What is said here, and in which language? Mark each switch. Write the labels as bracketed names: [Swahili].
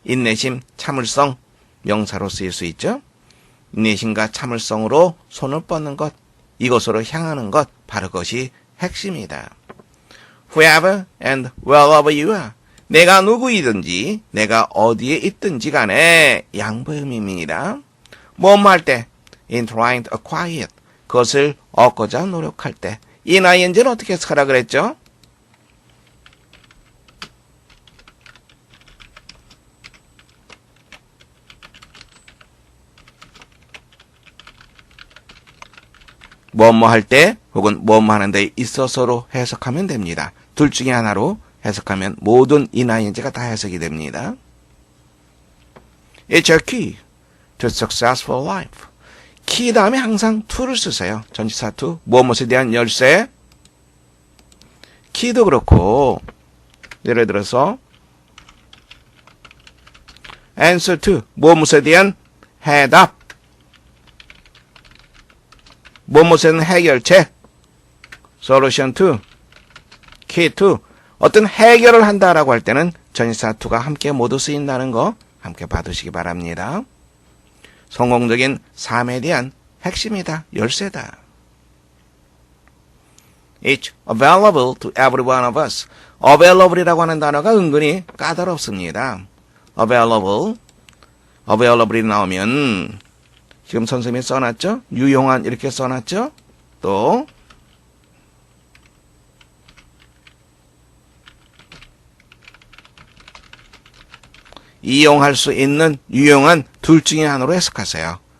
[Korean] 인내심, 참을성, 명사로 쓰일 수 있죠? 인내심과 참을성으로 손을 뻗는 것, 이것으로 향하는 것, 바로 그것이 핵심이다. [English] Whoever and wherever you are. [Korean] 내가 누구이든지, 내가 어디에 있든지 간에 양보의 의미입니다. 뭐뭐 할 때, [English] in trying to acquire it. [Korean] 그것을 얻고자 노력할 때. 이 ing는 어떻게 해석하라 그랬죠? 뭐뭐 할 때 혹은 뭐뭐 하는 데 있어서로 해석하면 됩니다. 둘 중에 하나로 해석하면 모든 ing가 다 해석이 됩니다. [English] It's a key to successful life. [Korean] key 다음에 항상 to를 쓰세요. 전치사 to, 무엇에 대한 열쇠. key도 그렇고 예를 들어서 answer to, 무엇에 대한 해답. 무엇에는 해결책. solution to, key to. 어떤 해결을 한다라고 할 때는 전치사 to가 함께 모두 쓰인다는 거 함께 봐두시기 바랍니다. 성공적인 삶에 대한 핵심이다, 열쇠다. [English] It's available to every one of us. [Korean] available이라고 하는 단어가 은근히 까다롭습니다. available이 나오면 지금 선생님이 써놨죠? 유용한 이렇게 써놨죠? 또 이용할 수 있는 유용한 둘 중에 하나로 해석하세요.